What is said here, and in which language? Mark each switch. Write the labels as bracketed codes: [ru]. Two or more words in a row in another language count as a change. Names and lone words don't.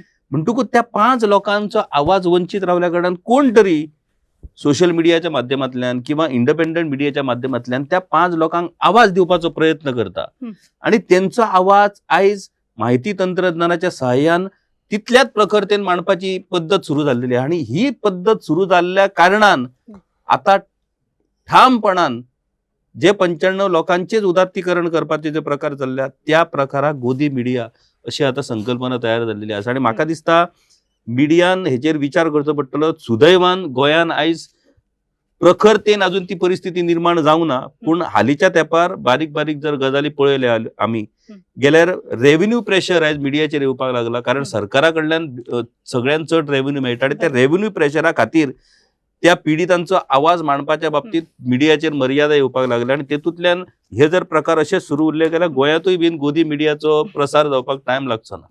[kok] म्हणटकूच त्या 5 लोकांचो आवाज वंचित रावल्या कारणान कोण तरी सोशल मिडियाच्या माध्यमांतल्यान किंवा इंडिपेंडंट मिडियाच्या माध्यमांतल्यान त्या 5 लोकांक आवाज दिवपाचो प्रयत्न करता आणि त्यांचो आवाज आयज माहिती तंत्रज्ञानाच्या सहाय्यान तितल्याच प्रखरतेन मांडपाची पद्धत सुरू झालेली आहे आणि ही पद्धत सुरू झालेल्या कारणान आता ठामपणान जे 95 लोकांचेच उदात्तीकरण करपाचे जे प्रकार चालल्या त्या प्रकाराक गोदी मिडिया अशी आता संकल्पना तयार झालेली आसा आणि म्हाका दिसता मिडियान हेचेर विचार करचो पडटलो. सुदैवान गोंयान आयज प्रखरतेन अजून ती परिस्थिती निर्माण जावंक ना, पूण हालींच्या तेंपार बारीक बारीक जर गजाली पळयल्या आमी गेल्यार रेव्हेन्यू प्रेशर आयज मिडियाचेर येवपाक लागला, कारण सरकारा कडल्यान सगळ्यांत चड रेव्हेन्यू मेळटा आणि त्या रेव्हेन्यू प्रेशरा खातीर त्या पिडितांचो आवाज मांडपाच्या बाबतीत मिडियाचेर मर्यादा येवपाक लागल्या आणि तेतूंतल्यान हे जर प्रकार अशेच सुरू उरले जाल्यार गोंयांतूय बीन गोदी मिडियाचो प्रसार जावपाक टायम लागचो ना.